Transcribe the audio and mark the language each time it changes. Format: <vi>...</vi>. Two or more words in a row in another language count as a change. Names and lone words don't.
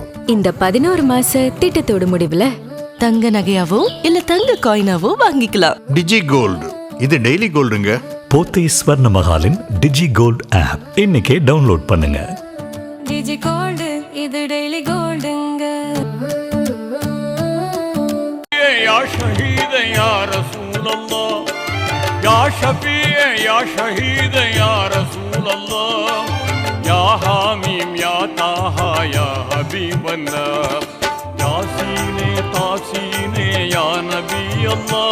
<ta>இந்த 11 மாச திட்டத்தோட முடிவுல தங்க நகையாவோ இல்ல தங்க காயினாவோ வாங்கிக்கலாம். டிஜி கோல்டு இது</ta> <en>daily goldங்க.</en> <ta>போத்தி ஸ்வர்ண மகாலின் டிஜி கோல்ட் ஆப் இன்னைக்கே டவுன்லோட் பண்ணுங்க. டிஜி கோல்டு இது</ta> <en>daily goldங்க.</en> <ar>يا شهيد يا رسول الله يا شفيع يا شهيد يا رسول الله يا حميم يا طه يا حبيب الله ياسين تاسين يا نبي الله</ar>